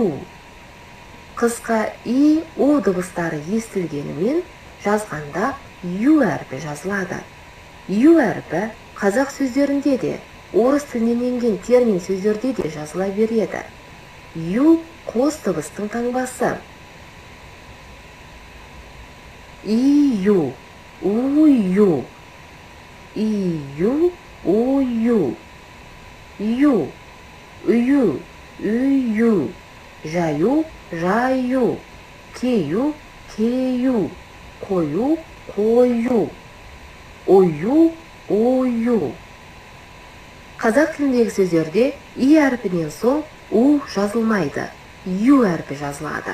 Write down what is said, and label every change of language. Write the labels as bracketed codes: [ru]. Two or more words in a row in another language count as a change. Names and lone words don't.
[kk] Қысқа и, о дыбыстары естілгенімен жазғанда ю әрпі жазылады. Ю әрпі қазақ сөздерінде де, орыс тілінен енген термин сөздерде де жазыла береді. Ю қос дыбыстың таңбасы. И-ю, у-ю, и-ю, у-ю, ю, ю, үй-ю, жаю, жаю, кею, кею, қою, қою, ою, ою. Қазақ тіліндегі сөздерде и әрпінен соң у жазылмайды, ю әрпі жазылады.